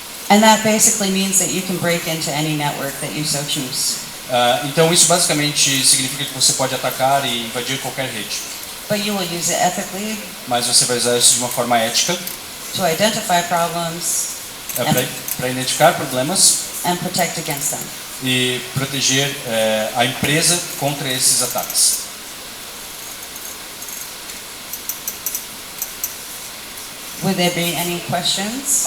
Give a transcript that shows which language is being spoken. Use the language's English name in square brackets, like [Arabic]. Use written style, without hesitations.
[English] and that basically means that you can break into any network that you so choose. [Portuguese] Então isso basicamente significa que você pode atacar e invadir qualquer rede. [English] But you will use it ethically [Portuguese] Mas você vai usar isso de uma forma ética [English] to identify problems [Portuguese] para identificar problemas [English] and protect against them. [Portuguese] e proteger a empresa contra esses ataques. [English] Would there be any questions?